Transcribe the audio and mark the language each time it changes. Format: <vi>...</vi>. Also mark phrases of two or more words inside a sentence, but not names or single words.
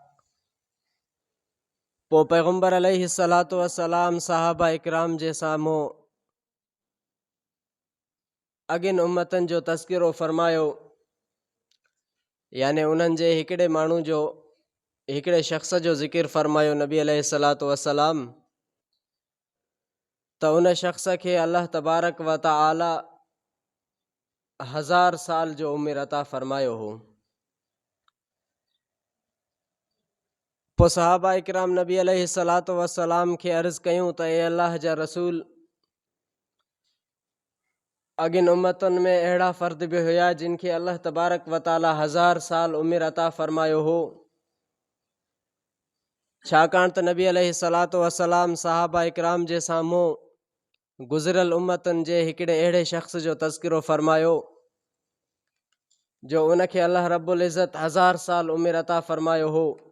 <sd>पोइ पैगम्बर</sd> <ar>عليه الصلاة والسلام</ar> <sd>सहाबा इकराम जे साम्हूं अॻिन उम्मतनि जो तज़किरो फ़रमायो, याने उन्हनि जे हिकिड़े माण्हू जो, हिकिड़े शख़्स जो ज़िकिर फ़रमायो नबी</sd> <ar>عليه الصلاة والسلام,</ar> <sd>त उन शख़्स खे</sd> <ar>الله تبارك وتعالى</ar> <sd>1000 साल जो उमिरि अता फ़रमायो हो। पोइ सहाबा इकराम नबी</sd> <ar>عليه الصلاة والسلام</ar> <sd>खे अर्ज़ कयूं त ए अल्लाह जा रसूल, अॻिन उम्मतुनि में अहिड़ा फ़र्द बि हुया जिन खे</sd> <ar>الله تبارك وتعالى</ar> <sd>1000 साल उमिरि अता फ़रमायो हो। छाकाणि त नबी</sd> <ar>عليه الصلاة والسلام</ar> <sd>सहाबा इकराम जे साम्हूं गुज़िरियल उम्मतुनि जे हिकिड़े अहिड़े शख़्स जो तज़किरो फ़रमायो जो उनखे</sd> <ar>الله رب العزة</ar> <sd>1000 साल उमिरि अता फ़रमायो हो।</sd>